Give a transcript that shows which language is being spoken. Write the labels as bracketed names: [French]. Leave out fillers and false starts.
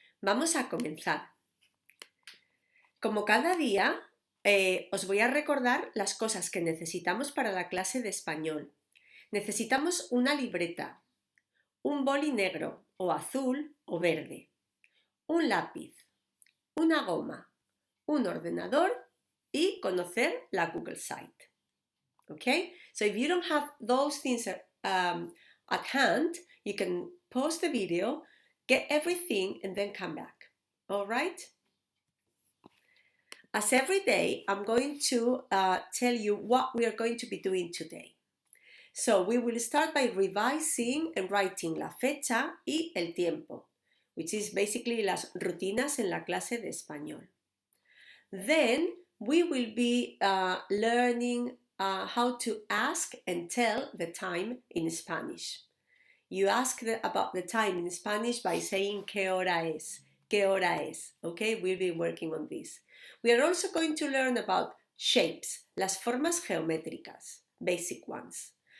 [Spanish] Vamos a comenzar. Como cada día, os voy a recordar las cosas que necesitamos para la clase de español. Necesitamos una libreta, un boli negro o azul o verde, un lápiz, una goma, un ordenador y conocer la Google Site. [English] Okay, so if you don't have those things at hand, you can pause the video, get everything, and then come back. All right? As every day, I'm going to tell you what we are going to be doing today. So we will start by revising and writing [Spanish] la fecha y el tiempo, [English] which is basically [Spanish] las rutinas en la clase de español. [English] Then we will be learning how to ask and tell the time in Spanish. You ask about the time in Spanish by saying [Spanish] ¿qué hora es? ¿Qué hora es? [English] Okay, we'll be working on this. We are also going to learn about shapes, [Spanish] las formas geométricas, [English] basic ones.